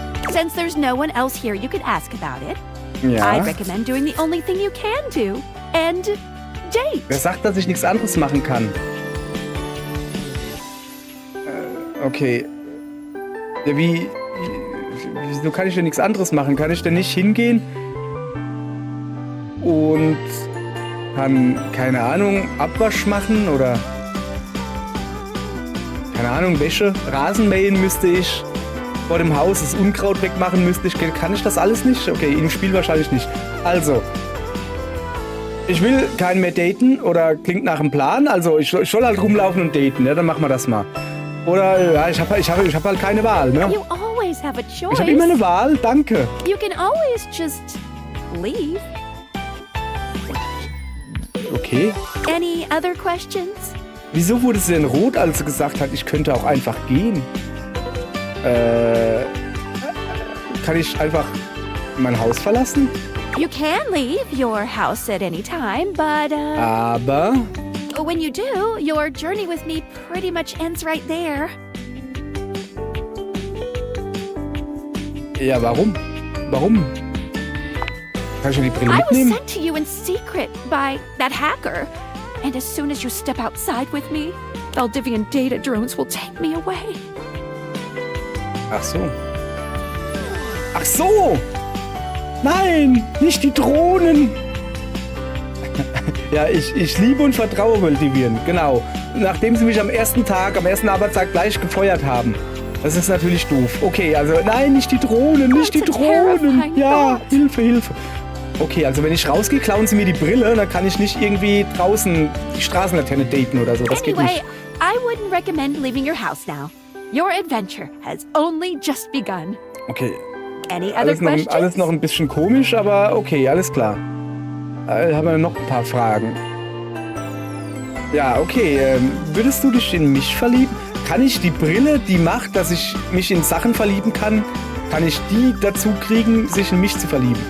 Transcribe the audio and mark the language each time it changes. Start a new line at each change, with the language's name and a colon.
English: Since there's no one else here you could ask about it,
German: ja.
English: I'd recommend doing the only thing you can do. And date.
German: Wer sagt, dass ich nichts anderes machen kann? Okay. Ja, wieso kann ich denn nichts anderes machen? Kann ich denn nicht hingehen und kann, keine Ahnung, Abwasch machen oder keine Ahnung, Wäsche, Rasen mähen müsste ich, vor dem Haus das Unkraut wegmachen müsste ich. Kann ich das alles nicht? Okay, im Spiel wahrscheinlich nicht. Also, ich will keinen mehr daten oder klingt nach einem Plan. Also, ich soll halt rumlaufen und daten, ja, dann machen wir das mal. Oder, ja, ich hab halt keine Wahl, ne?
English: You always have a choice.
German: Ich habe immer eine Wahl, danke.
English: You can always just leave.
German: Okay.
English: Any other questions?
German: Wieso wurde sie denn rot, als sie gesagt hat, ich könnte auch einfach gehen? Kann ich einfach mein Haus verlassen?
English: You can leave your house at any time, but
German: aber
English: when you do, your journey with me pretty much ends right there.
German: Ja, warum? Warum? Kann ich ja die Brille
English: I was
German: mitnehmen?
English: sent to you in secret by that hacker. And as soon as you step outside with me, Valdivian data drones will take me away.
German: Ach so. Ach so! Nein, nicht die Drohnen! Ja, ich liebe und vertraue Valdivian, genau. Nachdem sie mich am ersten Arbeitstag gleich gefeuert haben. Das ist natürlich doof. Okay, also nein, nicht die Drohnen, nicht die Drohnen. Ja, Hilfe, Hilfe. Okay, also wenn ich rausgehe, klauen sie mir die Brille, dann kann ich nicht irgendwie draußen die Straßenlaterne daten oder so. Das geht
English: Anyway,
German: nicht.
English: I wouldn't recommend leaving your house now. Your adventure has only just begun.
German: Okay.
English: Any other questions?
German: Alles noch ein bisschen komisch, aber okay, alles klar. Haben wir noch ein paar Fragen. Ja, okay. Würdest du dich in mich verlieben? Kann ich die Brille, die macht, dass ich mich in Sachen verlieben kann, kann ich die dazu kriegen, sich in mich zu verlieben?